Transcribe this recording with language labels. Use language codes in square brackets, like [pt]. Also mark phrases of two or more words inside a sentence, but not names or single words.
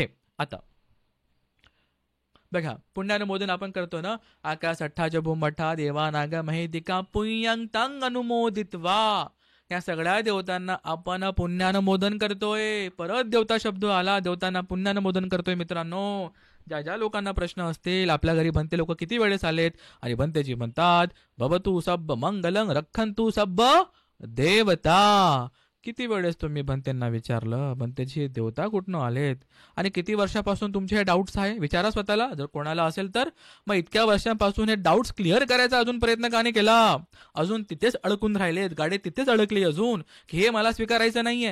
[mr] आता बघा, पुण्यानुमोदन आपण करतो ना, [pi] आकाश अठ्ठाच भूमठा देवा नाग महिदिका पुण्यं तंग अनुमोदित्वा. [mr] या सगळ्या देवतांना आपण पुण्यानुमोदन करतोय. परत देवता शब्द आला, देवतांना पुण्यानुमोदन करतोय मित्रांनो. ज्या ज्या लोकांना प्रश्न असतील, आपल्या घरी भंते लोक किती वेळेस आलेत, आणि भंतेजी म्हणतात, [pi] भवतु सब मंगलं रक्षन्तु सब देवता. [mr] किती वेळेस तुम्ही भंतेंना विचारलं, भंतेची देवता कुठनं आलेत, आणि किती वर्षापासून तुमचे हे डाऊट्स आहे? विचारा स्वतःला, जर कोणाला असेल तर. मग इतक्या वर्षांपासून हे [en] doubts clear [mr] करायचा अजून प्रयत्न का नाही केला? अजून तिथेच अडकून राहिलेत, गाडी तिथेच अडकली अजून, की हे मला स्वीकारायचं नाहीये.